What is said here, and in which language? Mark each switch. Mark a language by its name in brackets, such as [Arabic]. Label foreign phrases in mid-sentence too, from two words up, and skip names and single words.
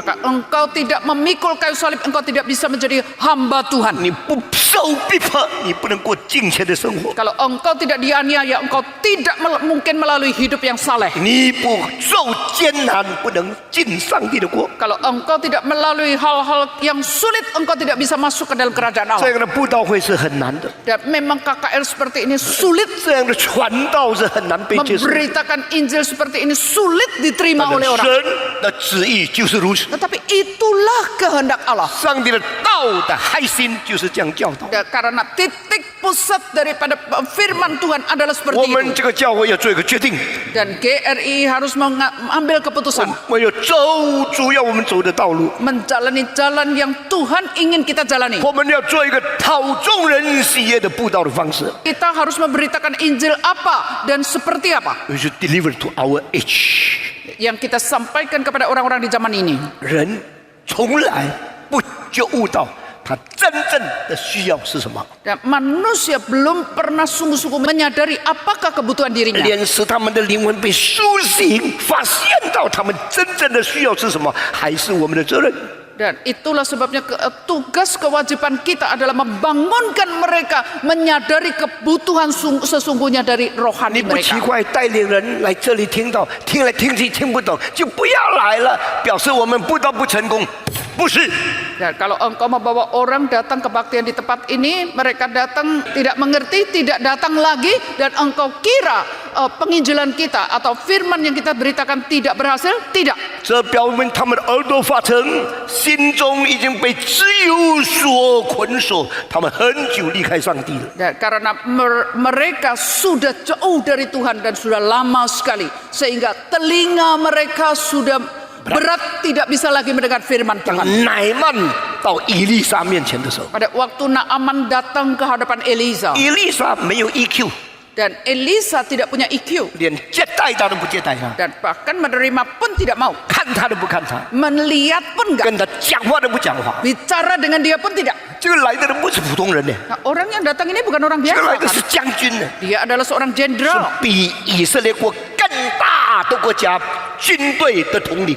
[Indonesian] maka engkau tidak memikul kayu salib, engkau tidak bisa menjadi hamba Tuhan. [Chinese] 你不受逼迫，你不能过敬虔的生活。 [Indonesian] Kalau engkau tidak dianiaya, engkau tidak mungkin melalui hidup yang saleh. [Chinese] 你不受艰难，不能进上帝的国。 [Indonesian] Kalau engkau tidak melalui hal-hal yang sulit, engkau tidak bisa masuk ke dalam kerajaan [Chinese] 这 [Indonesian] Allah. [Chinese] 样的布道会是很难的， [Indonesian] Dan memang KKR seperti ini sulit. [Chinese] 这样的传道是很难被接受。 [Indonesian] Memberitakan Injil seperti ini sulit diterima [Chinese] 但 [Indonesian] oleh [Chinese] 是 [Indonesian] orang. [Chinese] 神的旨意就是如此， [Indonesian] Tetapi itulah kehendak Allah. [Chinese] 上帝的道的核心就是这样教导。 [Indonesian] Ya, karena titik pusat daripada firman Tuhan adalah [Chinese] 我 [Indonesian] seperti [Chinese] 们 [Indonesian] itu. [Chinese] 这个教会要做一个决定， [Indonesian] Dan GRI harus mengambil keputusan. [Chinese] 我们要走主要我们走的道路， [Indonesian] Menjalani jalan yang Tuhan ingin kita jalani. [Chinese] 我们要做一个讨众人喜悦的布道的方式。 [Indonesian] Kita harus memberitakan Injil apa dan seperti apa [English] We should deliver to our age。 [Indonesian] yang kita sampaikan kepada orang-orang di zaman ini. [Chinese] 人从来不觉悟到他真正的需要是什么， [Indonesian] Dan manusia belum pernah sungguh-sungguh menyadari apakah kebutuhan dirinya. [Chinese] 连使他们的灵魂被苏醒，发现到他们真正的需要是什么，还是我们的责任。 [Indonesian] Dan itulah sebabnya tugas kewajiban kita adalah membangunkan mereka menyadari kebutuhan sesungguhnya dari [Chinese] 你 [Indonesian] rohani [Chinese] 不奇 [Indonesian] mereka. [Chinese] 怪带领人来这里听到，听来听去听不懂，就不要来了，表示我们布道不成功，不是。 [Indonesian] Dan kalau engkau membawa orang datang kebaktian di tempat ini, mereka datang tidak mengerti, tidak datang lagi, dan engkau kira penginjilan kita atau firman yang kita beritakan tidak berhasil, tidak. [Chinese] 这表明他们的耳朵发沉，心中已经被自由所捆锁，他们很久离开上帝了。 [Indonesian] Dan karena mereka sudah jauh dari Tuhan dan sudah lama sekali, sehingga telinga mereka sudah berat, tidak bisa lagi mendengar firman [Chinese] 当 [Indonesian] Tuhan. [Chinese] 乃曼到以利沙面前的时候， [Indonesian] Pada waktu Naaman datang ke hadapan Elisa, [Chinese] 以利沙没有 EQ， [Indonesian] dan Elisa tidak punya EQ, [Chinese] 连接待他都不接待他， [Indonesian] dan bahkan menerima pun tidak mau, [Chinese] 看他都不看他， [Indonesian] melihat pun enggak, [Chinese] 跟他讲话都不讲话。 [Indonesian] bicara dengan dia pun tidak. [Chinese] 这个来的人不是普通人呢， [Indonesian] Nah, orang yang datang ini bukan orang [Chinese] 这个 [Indonesian] biasa [Chinese] 来的 [Indonesian] kan? [Chinese] 是将军呢， [Indonesian] Dia adalah seorang [Chinese] 是 [Indonesian] jenderal, [Chinese] 比以色列国更大的国家军队的统领。